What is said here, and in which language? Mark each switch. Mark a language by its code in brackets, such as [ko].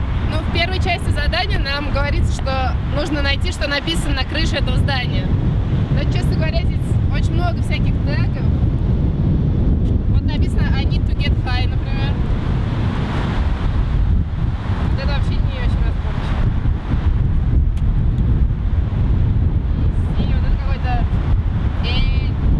[ru] Ну, в первой части задания нам говорится, что нужно найти, что написано на крыше этого здания. Но, честно говоря, здесь очень много всяких тегов. Вот написано [en] I need to get high, [ru] например. Вот это вообще не очень разборчиво. И вот это какой-то end.